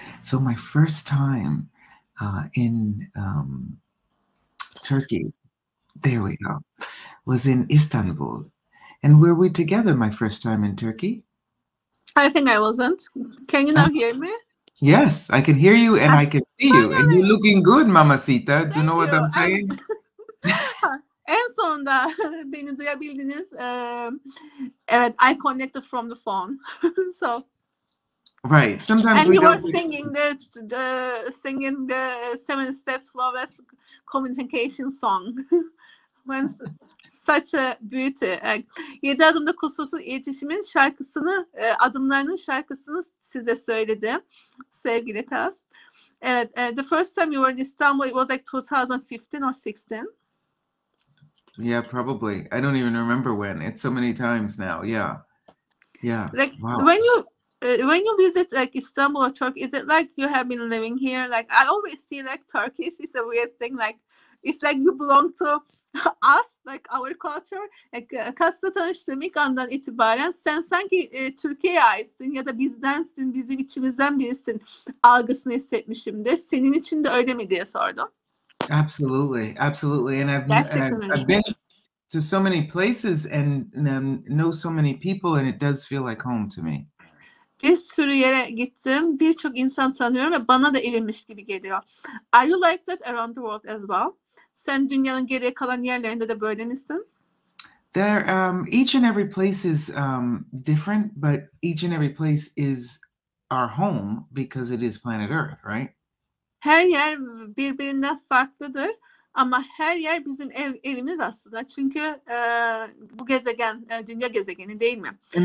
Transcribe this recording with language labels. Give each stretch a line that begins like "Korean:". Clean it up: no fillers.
English: So my first time in Turkey, There we go. Was in Istanbul. And were we together my first time in Turkey? I think I wasn't. Can you now hear me? Yes, I can hear you and I can see you. And you're looking good, Mamacita. Do you know what I'm saying?
Turkish: En sonunda beni duyabildiniz. Evet,
English: I connected from the phone. So. Right. Sometimes and we you were don't singing the 7 Steps Flawless Communication song. When such a beauty.
Turkish: 7 Adımda Kusursuz İletişim'in şarkısını, adımlarının şarkısını size söyledim. Sevgili Kass. Evet,
English: the first time you were in Istanbul, it was like 2015 or 16. Yeah, probably. I don't even remember when. It's so many times now. Yeah. Yeah. Like wow. When you visit like Istanbul or Turkey, is it like you have been living here? Like I always see like Turkish is a weird thing. Like it's like you belong to us, like our culture.
Turkish: Like Kass'la tanıştığım ilk andan itibaren sen sanki Türkiye'ye aitsin ya da bizdensin, bizim içimizden birisin algısını hissetmişimdir. Senin için de öyle mi diye sordum.
English: Absolutely, absolutely. And I've been to so many places and know so many people, and it does feel like home to me.
Turkish: Bir sürü yere gittim, birçok insan tanıyorum ve bana da evimmiş gibi geliyor.
English: Are you like that around the world as well?
Turkish: Sen dünyanın geriye kalan yerlerinde de böyle misin?
English: There, each and every place is different, but each and every place is our home because it is planet Earth, right?
Turkish: Her yer birbirinden farklıdır ama her yer bizim evimiz aslında. Çünkü bu gezegen, dünya gezegeni değil mi?